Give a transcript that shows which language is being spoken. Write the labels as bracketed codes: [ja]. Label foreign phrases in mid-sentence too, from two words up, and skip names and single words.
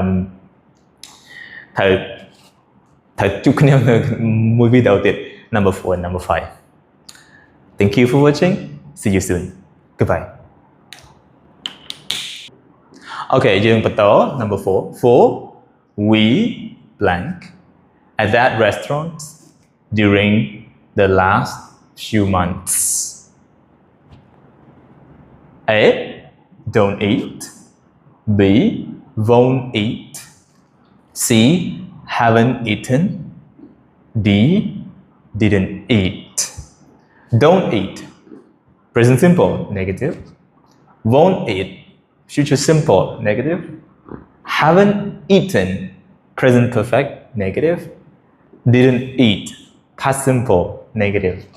[km] ត្រូវជួបគ្នានៅមួយវីដេអូទៀត [en] number 4 and number 5 thank you for watching see you soon goodbye okay [km] យើងបន្ត [en] number 4 we blank at that restaurant during the last few months A don't eat B won't eat C haven't eaten D didn't eat don't eat present simple negative won't eat future simple negative haven't eaten present perfect negative didn't eat past simple negative